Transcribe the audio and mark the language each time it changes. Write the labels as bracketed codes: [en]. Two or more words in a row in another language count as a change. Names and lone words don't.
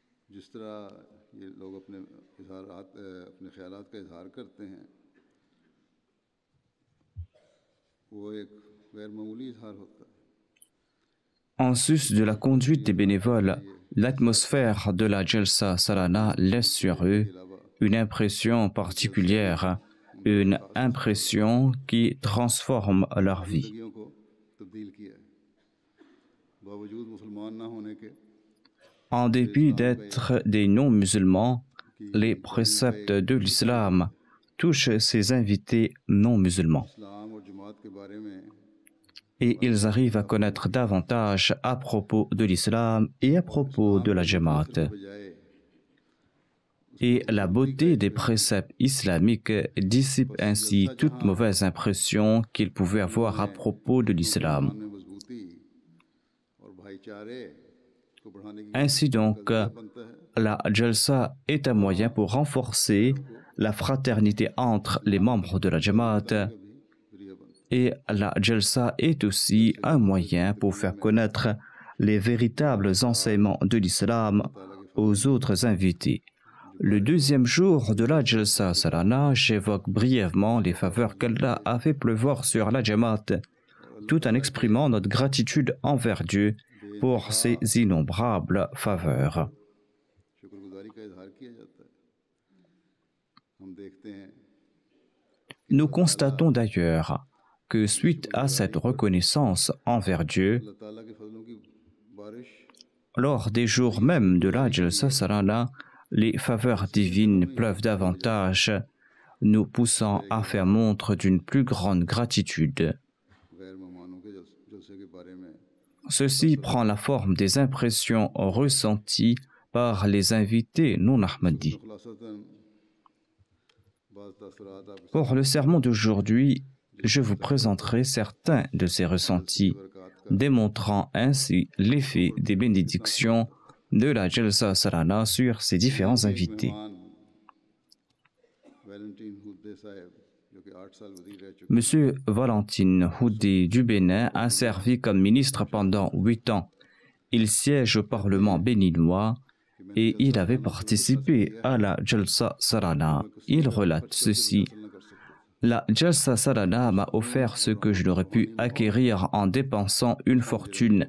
[ur] جس طرح یہ لوگ اپنے خیالات کا اظہار کرتے ہیں وہ ایک غیر معمولی اظہار ہوتا ہے. [fr] En sus de la conduite des bénévoles, l'atmosphère de la Jalsa Salana laisse sur eux une impression particulière, une impression qui transforme leur vie. [ur] زندگیوں کو تبدیل کیا ہے۔ باوجود مسلمان نہ ہونے کے [fr] En dépit d'être des non-musulmans, les préceptes de l'islam touchent ces invités non-musulmans. [ur] اسلام اور جماعت کے بارے میں [fr] Et ils arrivent à connaître davantage à propos de l'islam et à propos de la Jamaat. [ur] बजाय [fr] Et la beauté des préceptes islamiques dissipe ainsi toute mauvaise impression qu'ils pouvaient avoir à propos de l'islam. [ur] میں مضبوطی اور بھائی چارے کو بڑھانے کی [fr] Ainsi donc, [ur] بنتا ہے. [fr] la Jalsa est un moyen pour renforcer la fraternité entre les membres de la Jamaat. Et la Jalsa est aussi un moyen pour faire connaître les véritables enseignements de l'islam aux autres invités. Le deuxième jour de la Jalsa Salana, j'évoque brièvement les faveurs qu'Allah a fait pleuvoir sur la Jamaat, tout en exprimant notre gratitude envers Dieu pour ses innombrables faveurs. [ur] شکرگزاری کا اظہار کیا جاتا ہے. ہم دیکھتے ہیں [fr] Nous constatons d'ailleurs que suite à cette reconnaissance envers Dieu, [ur] اللہ تعالیٰ کے فضلوں کی بارش [fr] lors des jours même de la Jalsa Salana, les faveurs divines pleuvent davantage, nous poussant à faire montre d'une plus grande gratitude. [ur] غیر مہمانوں کے جلسے کے بارے میں [fr] Ceci prend la forme des impressions ressenties par les invités non ahmadis. [ur] خلاصتاً بعض تاثرات آپ کے [fr] Pour le sermon d'aujourd'hui, je vous présenterai certains de ces ressentis, démontrant ainsi l'effet des bénédictions de la Jalsa Salana sur ces différents invités. [ur] مہمان ویلنٹین ہودے صاحب جو کہ 8 سال وزیر رہ چکے [fr] Monsieur Valentine Houdé du Bénin a servi comme ministre pendant 8 ans. Il siège au Parlement béninois et il avait participé à la Jalsa Salana. Il relate ceci. La Jalsa Salana m'a offert ce que je n'aurais pu acquérir en dépensant une fortune.